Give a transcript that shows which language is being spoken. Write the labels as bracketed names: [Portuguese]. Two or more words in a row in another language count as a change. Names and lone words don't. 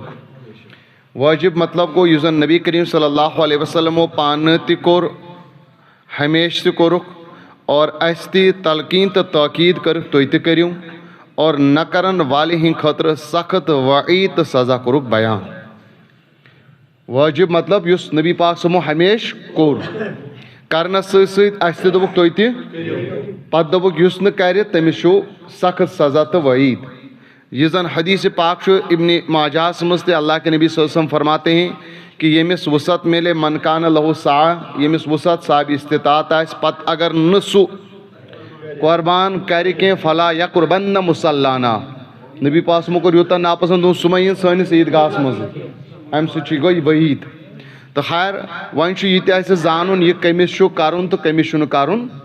[Kashmiri] وٲجب مطلب گوٚو یُس زن نبی کریم [Arabic] صلی اللہ علیہ وسلمو [Kashmiri] پانہٕ تہِ کوٚر، ہمیشہٕ تہِ کوٚرُکھ، اور اسہِ تہِ تلقیٖن تہٕ تٲکیٖد کٔرٕکھ تُہۍ تہِ کٔرِو، اور نہ کرن والہِ ہِنٛدِ خٲطرٕ سخت وعیٖد تہٕ سزا کوٚرُکھ بیان۔ وٲجب مطلب یُس نبی پاک صٲبو ہمیشہٕ کوٚر، کرنس سۭتۍ سۭتۍ اسہِ تہِ دوٚپُکھ تُہۍ تہِ، پتہٕ دوٚپُکھ یُس نہٕ کرِ تٔمِس چھُ سخت سزا تہٕ وعیٖد۔ یہِ زن حدیثِ پاک چھُ ابنِ ماجہس منٛز تہِ، [Urdu] اللہ کے نبی [Arabic] صلی اللہ علیہ وسلم [Urdu] فرماتے ہیں کہ [Kashmiri] ییٚمِس وُسعت مِلے، [Arabic] من کانَ لہُ سعہ، [Kashmiri] ییٚمِس وُسعت صاحبِ استطاعت آسہِ، پتہٕ اگر نہٕ سُہ قۄربان کرِ کینٛہہ، [Arabic] فلا یقربن مصلانا، [Kashmiri] نبی پاک صٲبن کوٚر یوٗتاہ ناپسنٛد، دوٚپ سُہ مہ یِن سٲنِس عیٖدگاہس منٛز، امہِ سۭتۍ چھُ گوٚو یہِ وعیٖد۔ تہٕ خیر وۄنۍ چھُ یہِ تہِ اسہِ زانُن یہِ کٔمِس چھُ کرُن تہٕ کٔمِس چھُنہٕ کرُن۔